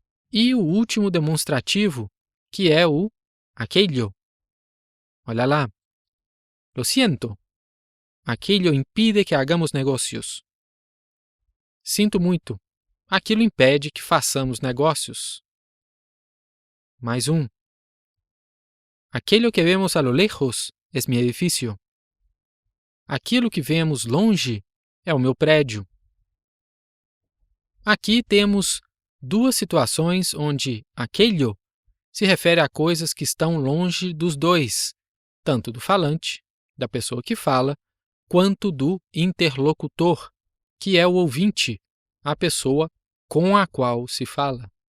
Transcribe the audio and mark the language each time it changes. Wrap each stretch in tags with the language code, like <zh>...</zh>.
<pt>E o último demonstrativo, que é o aquello. Olha lá.</pt> <es>Lo siento. Aquello impide que hagamos negócios.</es> <pt>Sinto muito. Aquilo impede que façamos negócios. Mais um.</pt> <es>Aquello que vemos a lo lejos es mi edificio.</es> <pt>Aquilo que vemos longe é o meu prédio. Aqui temos duas situações onde aquello se refere a coisas que estão longe dos dois, tanto do falante, da pessoa que fala, quanto do interlocutor, que é o ouvinte, a pessoa com a qual se fala.</pt>